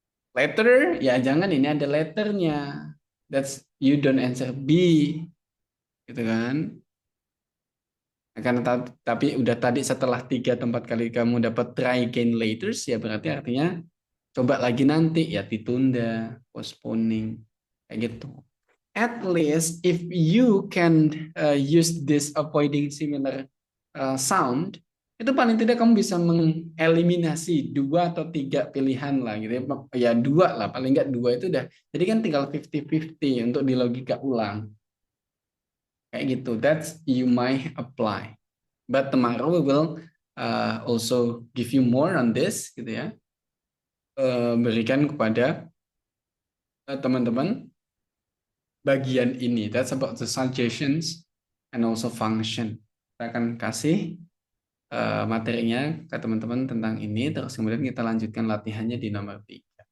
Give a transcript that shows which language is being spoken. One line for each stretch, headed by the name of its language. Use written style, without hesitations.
Indonesian: Letter, ya jangan ini ada letternya.
English: That's you don't answer B.
Indonesian: Gitu kan? Karena tapi udah tadi setelah 3 atau 4 kali kamu dapat
English: try again later,
Indonesian: ya berarti artinya coba lagi nanti, ya ditunda, postponing, kayak gitu.
English: At least if you can use this avoiding similar sound,
Indonesian: itu paling tidak kamu bisa mengeliminasi 2 atau 3 pilihan lah gitu ya. Ya 2 lah, paling nggak 2 itu udah. Jadi kan tinggal 50-50 untuk di logika ulang. Kayak gitu.
English: That's you might apply. But tomorrow we will also give you more on this
Indonesian: gitu ya. Berikan kepada teman-teman bagian ini.
English: That's about the suggestions and also function.
Indonesian: Kita akan kasih materinya ke teman-teman tentang ini, terus kemudian kita lanjutkan latihannya di nomor 3.